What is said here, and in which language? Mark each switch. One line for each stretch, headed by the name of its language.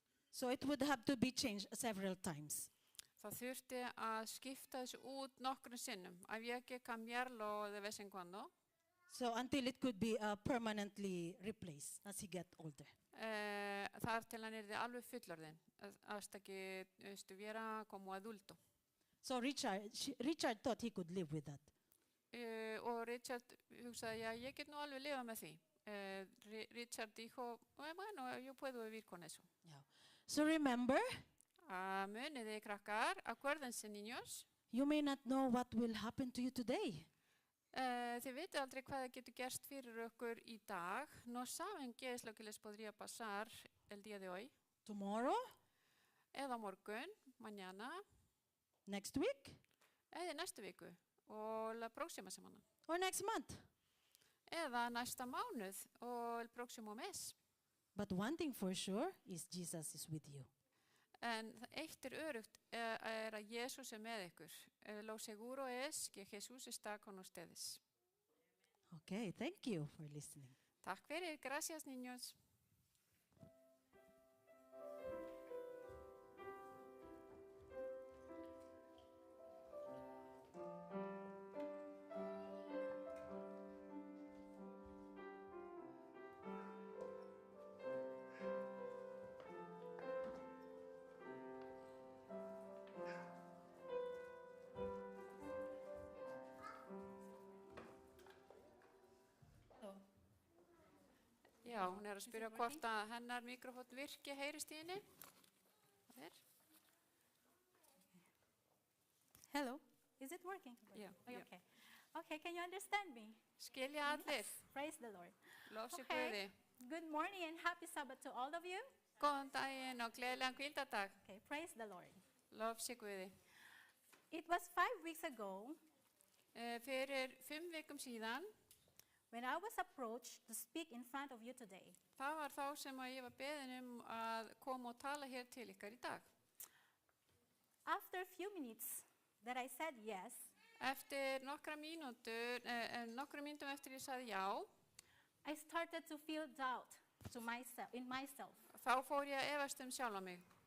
English: so it would have to be changed several times.
Icelandic: það þurfti að skipta þessu út nokkrum sinnum.
Spanish: Había que cambiarlo de vez en cuando.
English: So until it could be permanently replaced as he get older.
Icelandic: Þar til hann yrði alveg fullorðinn,
Spanish: hasta que estuviera como adulto.
English: So Richard thought he could live with that.
Icelandic: Og Richard hugsaði, já, ég get nú alveg lifa með því.
Spanish: Richard dijo, bueno, yo puedo vivir con eso.
English: Yeah. So remember,
Icelandic: Muniði krakkar,
Spanish: acuérdense niños,
English: you may not know what will happen to you today.
Icelandic: Þið veitu aldrei hvað það getur gerst fyrir okkur í dag.
Spanish: No saben qué es lo que les podría pasar el día de hoy.
English: Tomorrow,
Icelandic: Eða morgun,
Spanish: mañana,
English: next week,
Icelandic: eða næstu viku og
Spanish: la próxima semana.
English: or next month.
Icelandic: Eða næsta mánuð og
Spanish: el próximo mes.
English: But one thing for sure is Jesus is with you.
Icelandic: En eitt örugt að Jesús með ykkur.
Spanish: Lo seguro es que Jesús está con ustedes.
English: Okay, thank you for listening.
Icelandic: Takk fyrir,
Spanish: gracias niños.
Icelandic: Já, hún að spyrja hvort að hennar mikrofón virki, heyrist í henni.
English: Hello, is it working? Yeah, Oh, yeah. Okay. Okay, can you understand me?
Icelandic: Skilja allir,
English: Praise the Lord.
Icelandic: lofsi Guði.
English: Good morning and happy Sabbath to all of you.
Icelandic: Góðan daginn og gleðilegan hvíldardag,
English: Okay, praise the Lord.
Icelandic: lofsi Guði.
English: It was 5 weeks ago
Icelandic: Fyrir 5 vikum síðan,
English: when I was approached to speak in front of you today.
Icelandic: það var þá sem að ég var beðin að koma og tala hér til ykkar í dag.
English: After a few minutes that I said yes,
Icelandic: Eftir nokkra mínútum eftir ég sagði já,
English: I started to feel doubt in myself.
Icelandic: þá fór ég að efast sjálfa mig.